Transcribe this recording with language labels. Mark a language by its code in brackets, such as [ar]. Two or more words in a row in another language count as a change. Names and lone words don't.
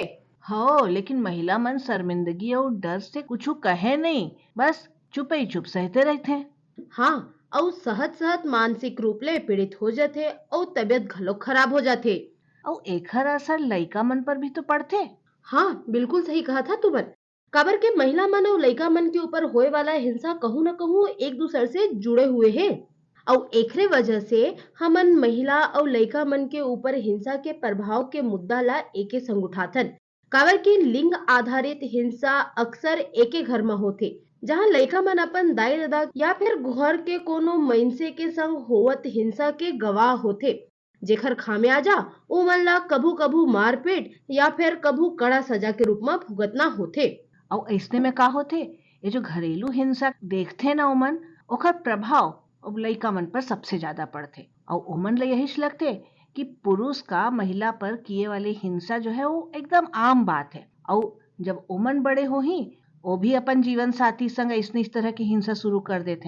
[hne] हो, लेकिन महिला मन शर्मिंदगी और डर से कुछ कहे नहीं, बस चुप ही चुप सहते रहते। हाँ, और सहत मानसिक रूप ले पीड़ित हो जाते और तबियत घलोक खराब हो जाते। और एखर असर लइका मन पर भी तो पड़ते। हाँ, बिल्कुल सही कहा था तुमन। काबर के महिला मन और लड़का मन के ऊपर होए वाला हिंसा कहूँ न कहूँ एक दूसरे से जुड़े हुए हैं। और एकरे वजह से हमन महिला और लड़का मन के ऊपर हिंसा के प्रभाव के मुद्दा ला एके संग उठाथन। काबर की लिंग आधारित हिंसा अक्सर एके घर में होते, जहाँ लड़का मन अपन दाई दादा या फिर घर के कोनो मइनसे के संग होवत हिंसा के गवाह होते, जेखर खामियाजा ओ मन ला कभू कभू मारपीट या फिर कभू कड़ा सजा के रूप में भुगतना होते। और ऐसने में का होते, ये जो घरेलू हिंसा देखते ना ओमन, ओकर प्रभाव अब लइका मन पर सबसे ज्यादा पड़ते। और ओमन ला यही लगते कि पुरुष का महिला पर किए वाली हिंसा जो है वो एकदम आम बात है। और जब ओमन बड़े हो ही वो भी अपन जीवन साथी संग इस तरह की हिंसा शुरू कर देते हैं।